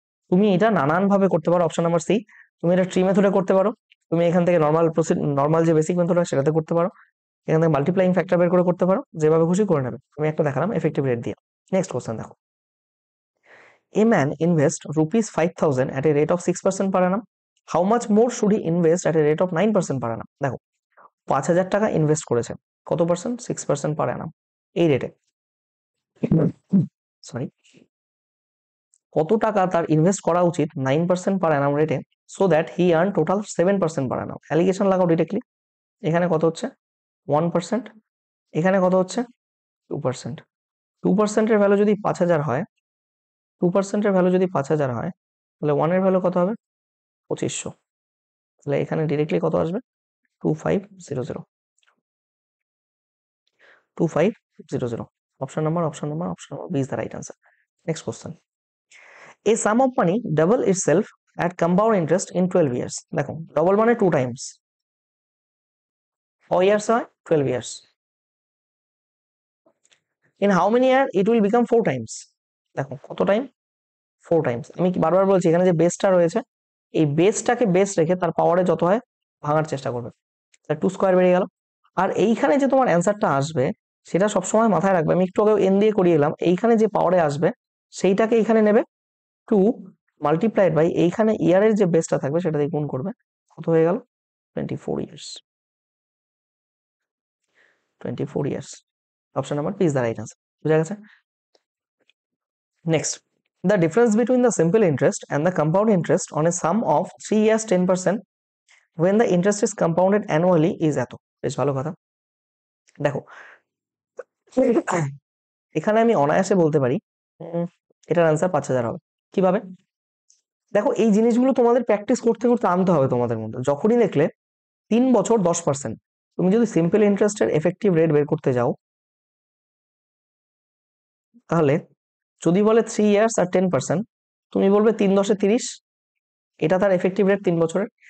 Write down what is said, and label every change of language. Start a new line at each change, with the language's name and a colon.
Bangla: তুমি এটা নানান ভাবে করতে পারো, অপশন নাম্বার সি। তুমি এটা ট্রি মেথডে করতে পারো, তুমি এখান থেকে নর্মাল যে বেসিক মেথড হয় সেটাতে করতে পারো, এখান থেকে মাল্টিপ্লাইং ফ্যাক্টর বের করে করতে পারো, যেভাবে খুশি করে নেবে। আমি একটা দেখালাম
English: Effective rate দিয়ে। Next question দেখো, a man invest ₹5,000 at a rate of 6% per annum. How much more should he invest at a rate of 9% per annum?
Bangla: দেখো 5,000 টাকা ইনভেস্ট করেছে, কত পার্সেন্ট, 6% পার অ্যানাম, এই রেটে।
English: sorry,
Bangla: কত টাকা তার
English: Invest করা উচিত 9% per annum রেটে, so that he earn total 7% per annum.
Bangla: Allegation লাগাও ডিরেক্টলি, এখানে কত হচ্ছে 1%, এখানে কত হচ্ছে 2%। 2%-এর ভ্যালু যদি 5,000 হয়, 2%-এর ভ্যালু যদি 5,000 হয়, তাহলে 1 এর ভ্যালু কত হবে 2500। তাহলে এখানে ডিরেক্টলি কত আসবে 2500, 2500।
English: Option number B is the right answer. Next question, a sum of money double itself at compound interest in 12 years।
Bangla: দেখো ডবল মানে 2 টাইমস, ক ইয়ার্স হয় 12 years.
English: in how many year it will become 4 times।
Bangla: দেখো কত time 4 Times. আমি বারবার বলছি এখানে যে বেসটা রয়েছে, এই বেসটাকে বেস রেখে তার পাওয়ারে যত হয় ভাঙার চেষ্টা করবে, তার 2 স্কয়ার বেরিয়ে গেল। আর এইখানে যে তোমার অ্যান্সারটা আসবে সেটা সবসময় মাথায় রাখবে, আমি একটু আগে এন দিয়ে করিয়ে এলাম, এইখানে যে পাওয়ারে আসবে সেইটাকে এইখানে নেবে 2 মাল্টিপ্লাইড বাই এইখানে ইয়ারের যে বেসটা থাকবে সেটা দিয়ে গুণ করবে, কত হয়ে গেল 24 years.
English: 24 years, option number B is the right answer.
Bangla: বুঝা গেছে?
English: next, the difference between the simple interest and the compound interest on a sum of 3 years 10% when the interest is compounded annually is
Bangla: এত। বেশ ভালো কথা। দেখো এখানে আমি অনায়াসে বলতে পারি এটার আনসার 5,000 হবে। কিভাবে? দেখো এই জিনিসগুলো তোমাদের প্র্যাকটিস করতে করতে আনতে হবে তোমাদের মধ্যে। যখনই দেখলে 3 বছর 10%, তুমি যদি সিম্পল ইন্টারেস্টের এফেক্টিভ রেট বের করতে যাও, তাহলে যদি বলে 3 ইয়ার্স আর 10%, তুমি বলবে 3 10 30, এটা তার এফেক্টিভ রেট 3 বছরের।